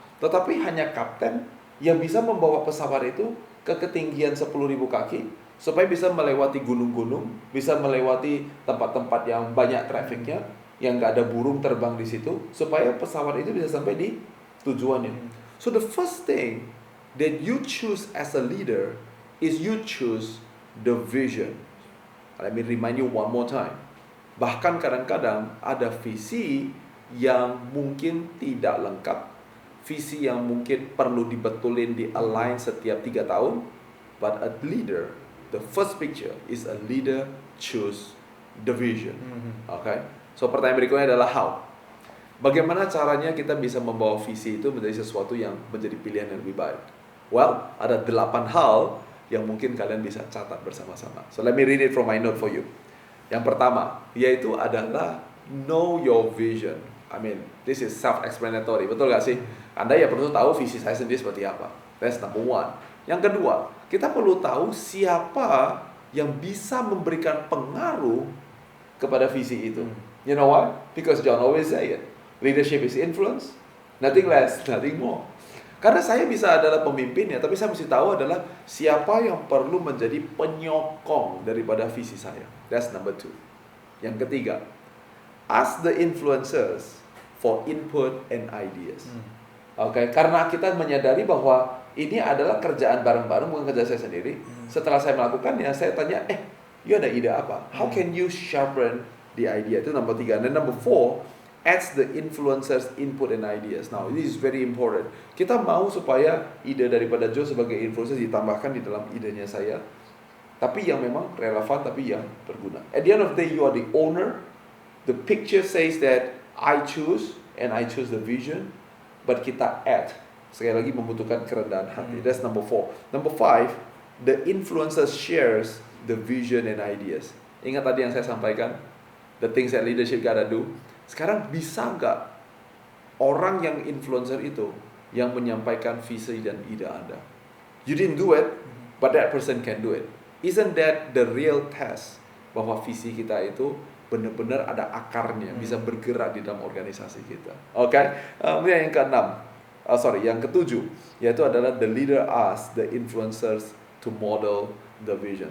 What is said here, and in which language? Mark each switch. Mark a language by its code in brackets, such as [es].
[id] Tetapi hanya kapten yang bisa membawa pesawat itu ke ketinggian 10.000 kaki supaya bisa melewati gunung-gunung, bisa melewati tempat-tempat yang banyak trafiknya, yang nggak ada burung terbang di situ, supaya pesawat itu bisa sampai di tujuannya. [en] So the first thing that you choose as a leader is you choose the vision. Let me remind you one more time. [id] Bahkan kadang-kadang ada visi yang mungkin tidak lengkap, visi yang mungkin perlu dibetulin, di-align setiap 3 tahun. [en] But a leader, the first picture is a leader choose the vision. Okay? [id] So pertanyaan berikutnya adalah how. Bagaimana caranya kita bisa membawa visi itu menjadi sesuatu yang menjadi pilihan yang lebih baik? Well, ada 8 hal yang mungkin kalian bisa catat bersama-sama. [en] So let me read it from my note for you. [id] Yang pertama, yaitu adalah [en] know your vision. I mean, this is self-explanatory, [id] betul gak sih? Anda ya perlu tahu visi saya sendiri seperti apa. [en] That's number one. [id] Yang kedua, kita perlu tahu siapa yang bisa memberikan pengaruh kepada visi itu. [en] You know why? Because John always say it. Leadership is influence, nothing less, nothing more. [id] Karena saya bisa adalah pemimpinnya, tapi saya mesti tahu adalah siapa yang perlu menjadi penyokong daripada visi saya. [en] That's number 2. [id] Yang ketiga, [en] ask the influencers for input and ideas. Okay? [id] Karena kita menyadari bahwa ini adalah kerjaan bareng-bareng, bukan kerja saya sendiri. Setelah saya melakukannya, saya tanya, you ada ide apa? [en] How can you sharpen the idea? Itu number 3. Dan number 4, adds the influencers input and ideas. Now, this is very important. [id] Kita mau supaya ide daripada Joe sebagai influencer ditambahkan di dalam idenya saya, tapi yang memang relevan, tapi yang berguna. [en] At the end of the day, you are the owner. The picture says that I choose, and I choose the vision, but kita add. [id] Sekali lagi membutuhkan kerendahan hati. [en] That's number 4. Number 5, the influencer shares the vision and ideas. [id] Ingat tadi yang saya sampaikan? [en] The things that leadership gotta do. [id] Sekarang bisa nggak orang yang influencer itu yang menyampaikan visi dan ide Anda? [en] You didn't do it, but that person can do it. Isn't that the real test [id] bahwa visi kita itu benar-benar ada akarnya, bisa bergerak di dalam organisasi kita? Oke? Kemudian yang keenam, yang ketujuh, yaitu adalah [en] the leader asks the influencers to model the vision.